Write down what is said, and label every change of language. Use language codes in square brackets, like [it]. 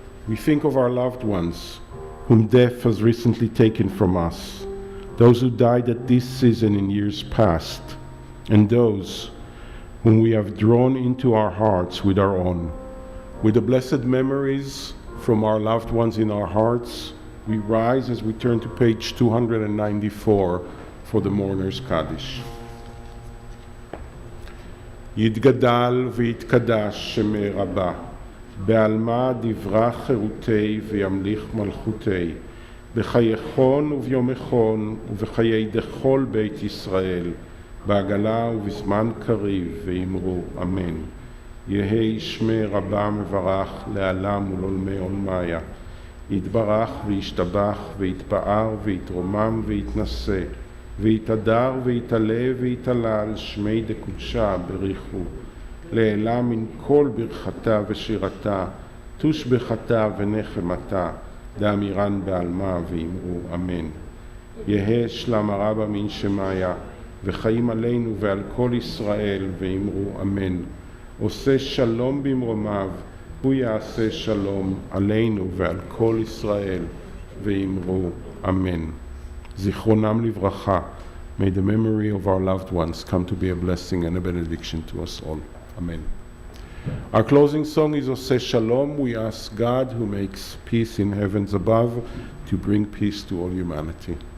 [en] We think of our loved ones, whom death has recently taken from us, those who died at this season in years past, and those whom we have drawn into our hearts with our own. With the blessed memories from our loved ones in our hearts, we rise as we turn to page 294 for the Mourner's Kaddish. [arc] יתגדל ויתקדש שמי רבה, בעלמא דברה חירותי וימליך מלכותי, בחייכון וביומכון ובחיי דכל בית ישראל, בעגלה ובזמן קריב, ואמרו אמן. יהי שמי רבה מברך לעלם ולעולמי עולמיה, יתברך וישתבח ויתפאר ויתרומם ויתנשא, ויתהדר ויתעלה ויתהלל שמי דקודשה בריחו, לעילה מן כל ברכתה ושירתה, תושבחתה ונחמתה, דאמירן בעלמה ואמרו אמן. יהא שלמה רבה מן שמיה, וחיים עלינו ועל כל ישראל ואמרו אמן. [he] עושה שלום במרומיו, הוא יעשה שלום עלינו ועל כל ישראל ואמרו אמן. זיכרונם לברכה. [en] May the memory of our loved ones come to be a blessing and a benediction to us all. Amen. Our closing song is Oseh Shalom. We ask God, who makes peace in heavens above, to bring peace to all humanity.